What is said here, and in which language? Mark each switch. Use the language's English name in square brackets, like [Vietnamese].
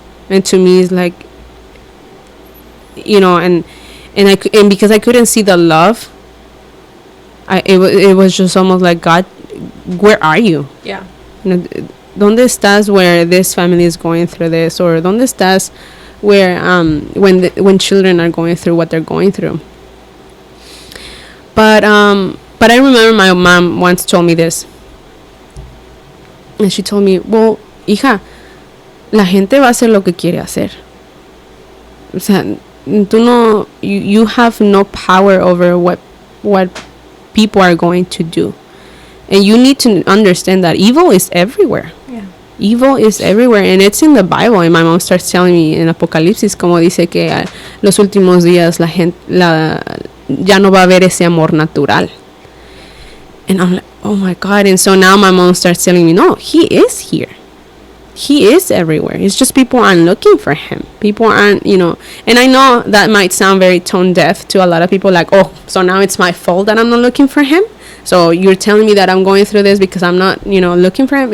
[English] And to me, it's like, and because I couldn't see the love, it was just almost like, God, where are you? Yeah. [Spanish] ¿Dónde estás [English] where this family is going through this? Or [Spanish] ¿dónde estás [English] where when children are going through what they're going through? But I remember my mom once told me this. And she told me, well, [Spanish] hija, la gente va a hacer lo que quiere hacer. O sea, [English] you have no power over what people are going to do. And you need to understand that evil is everywhere. Yeah. Evil is everywhere, and it's in the Bible. And my mom starts telling me [Spanish] in Apocalipsis, como dice que los últimos días la gente ya no va a haber ese amor natural. [English] And I'm like, oh my God. And so now my mom starts telling me, no, he is here. He is everywhere. It's just people aren't looking for him. People aren't, and I know that might sound very tone deaf to a lot of people, like, oh, so now it's my fault that I'm not looking for him. So you're telling me that I'm going through this because I'm not, looking for him.